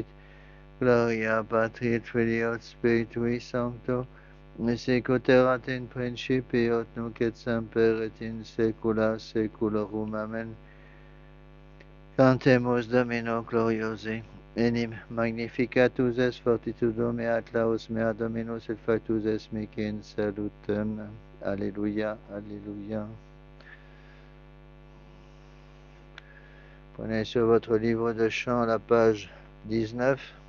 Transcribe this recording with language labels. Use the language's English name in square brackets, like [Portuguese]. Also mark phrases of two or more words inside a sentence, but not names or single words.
[Latin] Gloria Patri et Filii et Spiritui Sancto, sic ut erat in principio et nunc et semper et in saecula saeculorum. Amen. Cantemus Domino gloriose. Enim magnificatus es fortitudo mea et laus mea Dominus et factus es mici in salutem. Alléluia, alléluia. [French] Prenez sur votre livre de chant la page 19.